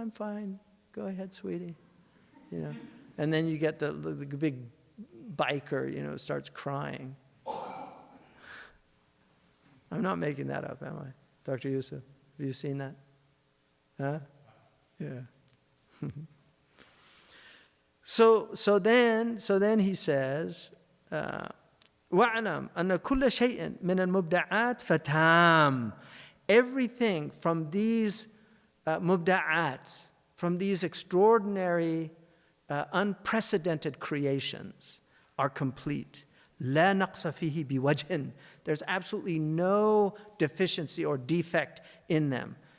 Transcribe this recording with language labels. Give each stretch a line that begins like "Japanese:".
English: I'm fine, go ahead, sweetie. You know, and then you get the big biker, you know, starts crying. I'm not making that up, am I? Dr. Yusuf, have you seen that? Huh? Yeah. So then he says,
Arabic: وَاعْلَمْ أَنَّ كُلَّ شَيْءٍ مِنَ الْمُبْدَعَاتِ فَتَامٌ.
English: Everything from these mubda'at, from these extraordinary, unprecedented creations are complete.
Arabic: لا نقص فيه بوجه.
English: There's absolutely no deficiency or defect in them.